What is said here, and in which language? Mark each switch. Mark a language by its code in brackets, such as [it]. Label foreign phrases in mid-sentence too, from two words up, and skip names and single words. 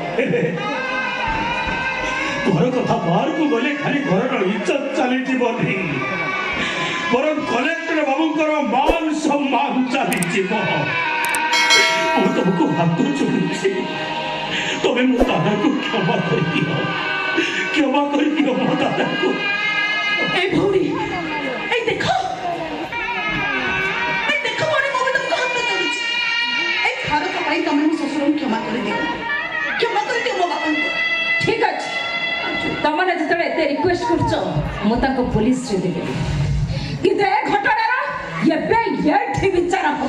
[or] ଘର କଥା ବାହାରକୁ ଗଲେ ଖାଲି ଘରର ଇଜ୍ଜତ ଚାଲିଯିବନି, ବରଂ କଲେକ୍ଟର ବାବୁଙ୍କର ମାନ ସମ୍ମାନ ଚାଲିଯିବ। ମୁଁ ତମକୁ ହାତ ଯୋଡୁଛି, ତମେ ମୋ ଦାଦାକୁ କ୍ଷମା କରିଦିଅ ମୋ ଦାଦାକୁ। ଏଇ ଭଉରି, ଏଇ ଦେଖ ଭଉରି, ମୁଁ ବି ତମକୁ ହାତ ଯୋଡୁଛି। এই ଥରକ ପାଇଁ ତମେ ମୋ ଶ୍ୱଶୁରଙ୍କୁ କ୍ଷମା କରିଦିଅ ମୋ ବାପାଙ୍କୁ। ଠିକ ଅଛି, ତମମାନେ ଯେତେବେଳେ ଏତେ ରିକ୍ୱେଷ୍ଟ କରୁଛ ମୁଁ ତାଙ୍କୁ ପୋଲିସରେ ଦେବି, କିନ୍ତୁ ଏ ଘଟଣାର ଏବେ ଏଠି ବିଚାର ହବ।